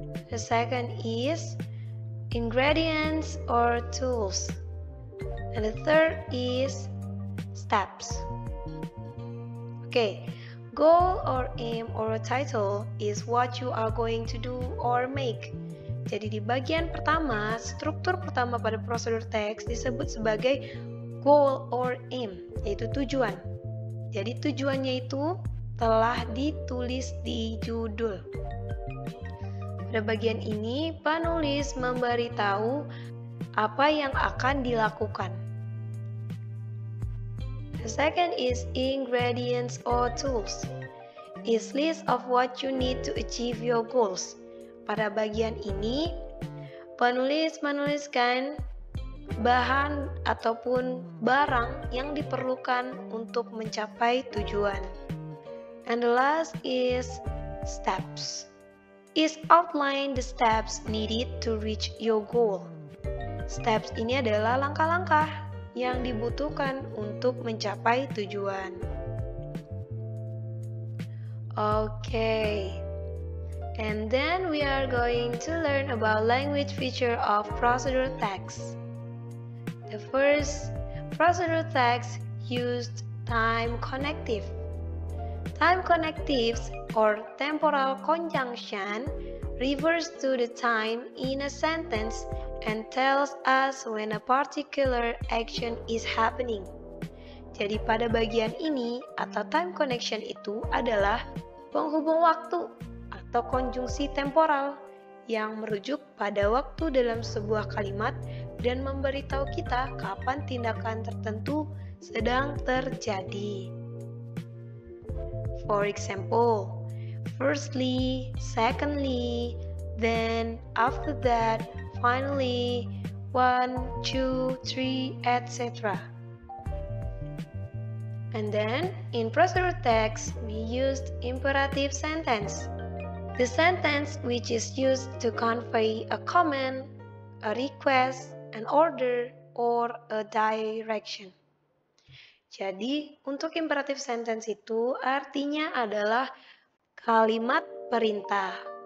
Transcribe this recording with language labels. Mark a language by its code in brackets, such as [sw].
[en] The second is ingredients or tools. And the third is steps. Okay, goal or aim or title is what you are going to do or make. [id] Jadi di bagian pertama, struktur pertama pada prosedur text disebut sebagai [en] goal or aim, [id] yaitu tujuan. Jadi tujuannya itu telah ditulis di judul. Pada bagian ini, penulis memberitahu apa yang akan dilakukan. [en] The second is ingredients or tools. Is list of what you need to achieve your goals. [id] Pada bagian ini, penulis menuliskan bahan ataupun barang yang diperlukan untuk mencapai tujuan. [en] And the last is steps. Is outline the steps needed to reach your goal. [id] Steps ini adalah langkah-langkah yang dibutuhkan untuk mencapai tujuan. [en] Okay. And then we are going to learn about language feature of procedure text. The first procedure text used time connective. Time connectives or temporal conjunction refers to the time in a sentence and tells us when a particular action is happening. [id] Jadi pada bagian ini atau time connection itu adalah penghubung waktu atau konjungsi temporal yang merujuk pada waktu dalam sebuah kalimat dan memberitahu kita kapan tindakan tertentu sedang terjadi. [en] For example, firstly, secondly, then, after that, finally, 1, 2, 3, etc. And then, in procedure text, we used imperative sentence. The sentence which is used to convey a command, a request, an order, or a direction. [id] Jadi, untuk imperative sentence itu artinya adalah kalimat perintah.